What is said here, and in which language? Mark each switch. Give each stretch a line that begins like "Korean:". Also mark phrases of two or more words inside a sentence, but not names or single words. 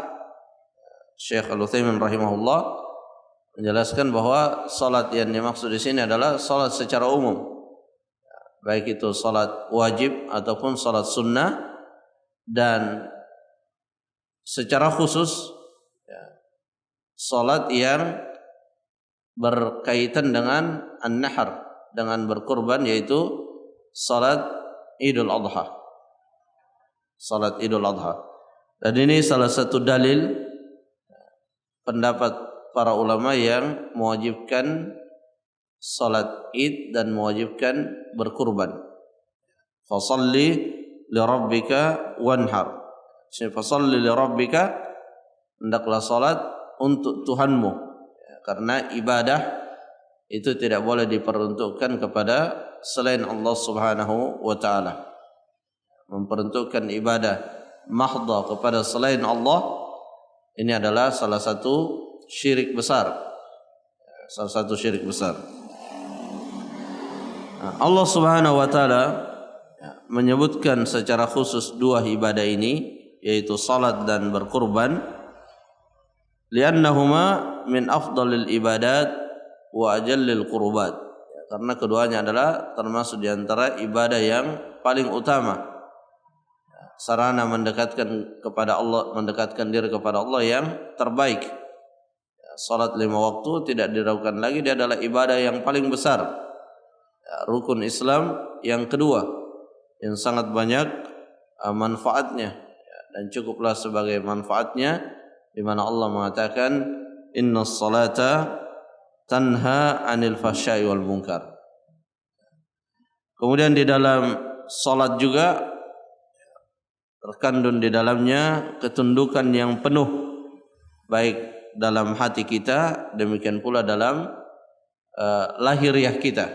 Indonesian: Syekh Al-Utsaimin rahimahullah menjelaskan bahwa salat yang dimaksud di sini adalah salat secara umum, baik itu salat wajib ataupun salat sunnah, dan secara khusus salat yang berkaitan dengan an-nahr, dengan berkurban, yaitu salat Idul Adha. Salat Idul Adha. Dan ini salah satu dalil pendapat para ulama yang mewajibkan salat Id dan mewajibkan berkurban.
Arabic: Fashalli li rabbika wanhar. Fashalli li rabbika,
Indonesian: hendaklah salat untuk Tuhanmu, karena ibadah itu tidak boleh diperuntukkan kepada selain Allah
Arabic: Subhanahu wa taala.
Indonesian: Memperuntukkan ibadah mahdha kepada selain Allah, ini adalah salah satu syirik besar. Salah satu syirik besar. Allah
Arabic: Subhanahu wa taala
Indonesian: menyebutkan secara khusus dua ibadah ini, yaitu salat dan berkurban,
Arabic: li'annahuma min afdalil ibadat wa ajallil qurbat,
Indonesian: karena keduanya adalah termasuk di antara ibadah yang paling utama, sarana mendekatkan kepada Allah, mendekatkan diri kepada Allah yang terbaik. Salat 5 waktu tidak diragukan lagi, dia adalah ibadah yang paling besar, rukun Islam yang kedua yang sangat banyak manfaatnya, dan cukuplah sebagai manfaatnya di mana Allah mengatakan
Arabic: innas salata tanha 'anil fahsya'i wal munkar.
Indonesian: Kemudian di dalam salat juga terkandung di dalamnya ketundukan yang penuh, baik dalam hati kita, demikian pula dalam lahiriah kita.